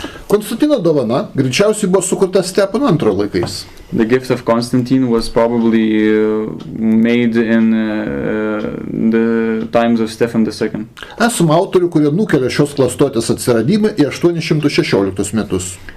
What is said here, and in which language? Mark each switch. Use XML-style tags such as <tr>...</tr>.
<lt>Konstantino dovana greičiausiai buvo sukurta Stepono antrojo laikais.</lt> <en>The gift of Constantine was probably made in the times of Stephen II.</en> <lt>Esama autorių, kurie nukelia šios klastotės atsiradimą į 816 metus.</lt>